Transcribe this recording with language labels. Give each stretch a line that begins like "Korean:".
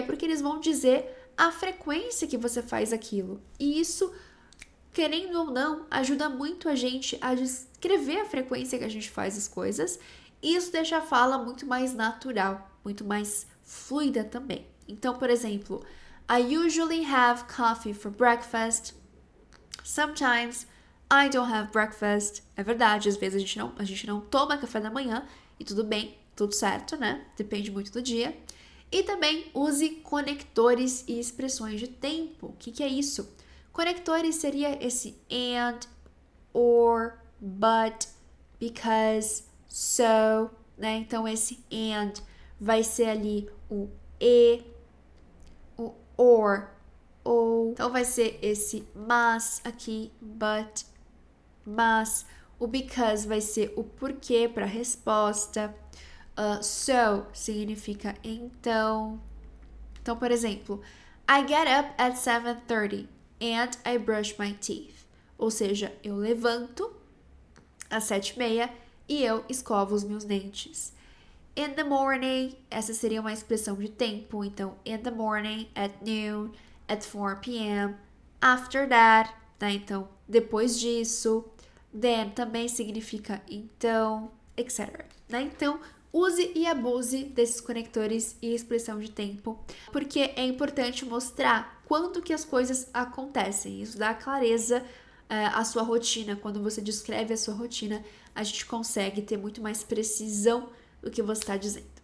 Portuguese: Porque eles vão dizer a frequência que você faz aquilo. E isso, querendo ou não, ajuda muito a gente a descrever a frequência que a gente faz as coisas. E isso deixa a fala muito mais natural, muito mais fluida também. Então, por exemplo,
English: I usually have coffee for breakfast. Sometimes I don't have breakfast.
Portuguese: É verdade, às vezes a gente não toma café da manhã e tudo bem, tudo certo, né? Depende muito do dia. E também use conectores e expressões de tempo. O que é isso? Conectores seria esse and, or, but, because, so, né? Então esse and vai ser ali o e, o or, ou. Então vai ser esse mas aqui, but, mas. O because vai ser o porquê para a resposta.
English: So
Portuguese: significa então. Então, por exemplo,
English: I get up at 7:30 and I brush my teeth.
Portuguese: Ou seja, eu levanto às 7:30 e eu escovo os meus dentes.
English: In the morning,
Portuguese: essa seria uma expressão de tempo. Então,
English: in the morning, at noon, at 4 p.m. After that,
Portuguese: tá? Então, depois disso. Then também significa então, etc. Né? Então, use e abuse desses conectores e expressão de tempo, porque é importante mostrar quando que as coisas acontecem. Isso dá clareza à sua rotina. Quando você descreve a sua rotina, a gente consegue ter muito mais precisão do que você está dizendo.